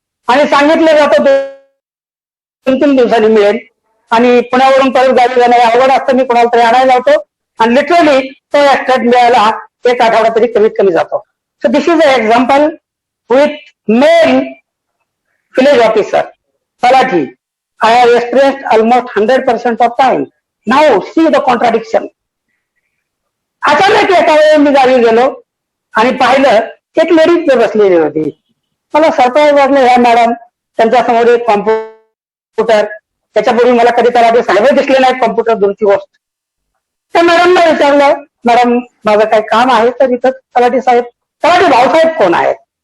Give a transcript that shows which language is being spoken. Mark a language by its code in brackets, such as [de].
[mr] आणि सांगितलं जातं 2-3 दिवसांनी मिळेल. आणि पुण्यावरून परत गावी जाणं अवघड असतं. मी कोणाला तरी आणायला लावतो आणि लिटरली तो ऍक्ट मिळायला 1 आठवडा तरी कमीत कमी जातो. [en] So this is a example with male village officer, Talathi. I have experienced almost 100% of time. Now see the contradiction. [mr] अचानक एका वेळी मी गावी गेलो आणि पाहिलं एक लेडीज बसलेली होती. मला सरप्राईज वाटलं, ह्या मॅडम, त्यांच्या समोर एक कॉम्प्युटर, त्याच्यापूर्वी मला कधी तलाठी साहेब दिसले नाही कॉम्प्युटर दूरची गोष्ट. त्या मॅडमला विचारलं, मॅडम माझं काही काम आहे तर इथं तलाठी भाऊसाहेब कोण आहेत?